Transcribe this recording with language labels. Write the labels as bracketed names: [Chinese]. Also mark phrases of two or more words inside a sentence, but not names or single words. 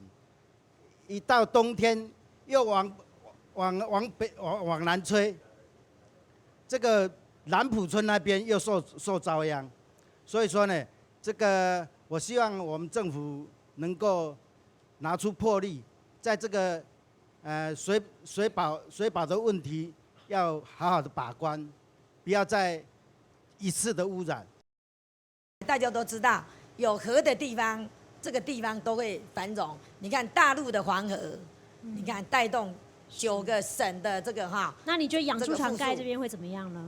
[Chinese] 一到冬天又往南吹，這個南埔村那邊又受遭殃。所以說呢，這個我希望我們政府能夠拿出魄力，在這個水保的問題。要好好的把關，不要再一次的污染。大家都知道，有河的地方，这个地方都会繁荣。你看大陆的黄河，你看带动9个省的这个哈。那你觉得养猪场盖这边会怎么样呢？